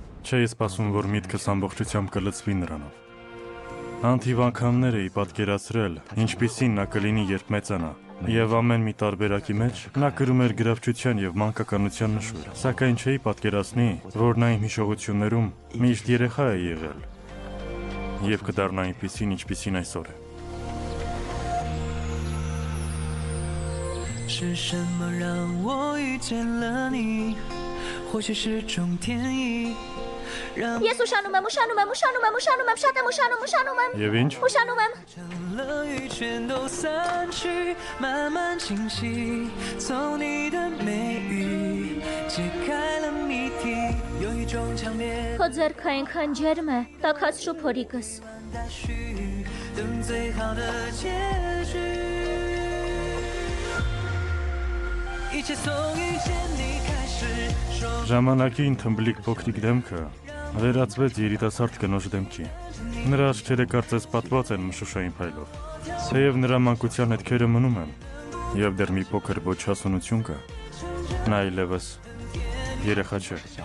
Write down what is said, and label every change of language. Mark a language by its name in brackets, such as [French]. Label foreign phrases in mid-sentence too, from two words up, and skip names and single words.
[Armenian] Չէի սպասում, որ միտքս ամբողջությամբ կլցվի նրանով։ Անթիվ անգամներ էի պատկերացրել, ինչպիսին նա կլինի, երբ մեծանա, եւ ամեն մի տարբերակի մեջ նա կրում էր գրավչության եւ մանկականության նշույլ, սակայն չէի պատկերացնի, որ նա իմ հիշողություններում միշտ երեխա է եղել եւ կդառնա այնպիսին, ինչպիսին այսօր է։ [Chinese] 是什么让我遇见了你？或许是种天意。 [Armenian] Ես ուշանում եմ, շատ եմ ուշանում եմ։ Եվ ինչ։ Ուշանում եմ։ [Chinese] 了雨全都散去，慢慢清晰。从你的眉宇解开了谜题，有一种强烈。 [Armenian] Քո ձեռքը այնքան ջերմ է, տաքացրու փորիկս։ [Chinese] 等最好的结局。一切从遇见你开始。 [Armenian] Ժամանակին թմբլիկ փոքրիկ դեմքը վերածվեց երիտասարդ կնոջ դեմքի։ Նրա աչքերը կարծես պատված են մշուշային փայլով։ Թեև նրա մանկության հետքերը մնում են, եւ դեռ մի փոքր ոչ հասունություն կա, նա այլևս երեխա չէ։